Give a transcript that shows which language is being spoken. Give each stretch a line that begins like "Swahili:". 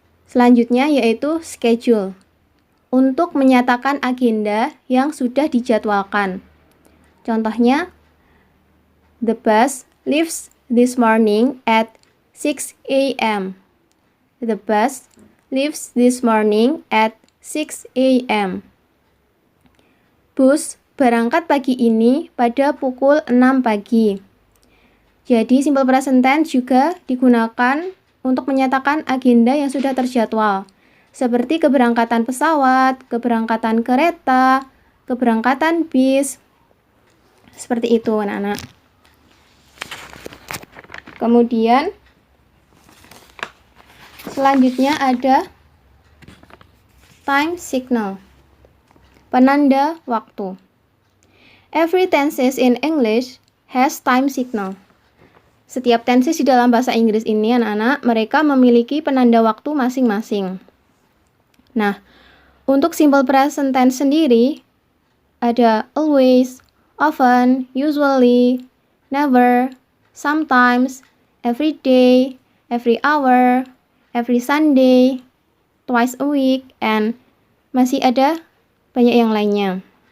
Indonesian: Selanjutnya yaitu schedule. Untuk menyatakan agenda yang sudah dijadwalkan. Contohnya,
English: the bus leaves this morning at 6 a.m. The bus leaves this morning at 6 a.m.
Indonesian: Bus berangkat pagi ini pada pukul 6 pagi. Jadi, simple present tense juga digunakan untuk menyatakan agenda yang sudah terjadwal. Seperti keberangkatan pesawat, keberangkatan kereta, keberangkatan bis. Seperti itu, anak-anak. Kemudian, selanjutnya ada time signal. Penanda waktu.
English: Every tenses in English has time signal.
Indonesian: Setiap tenses di dalam bahasa Inggris ini, anak-anak, mereka memiliki penanda waktu masing-masing. Nah, untuk simple present tense sendiri,
English: ada always, often, usually, never, sometimes, every day, every hour, every Sunday, twice a week, and
Indonesian: masih ada banyak yang lainnya.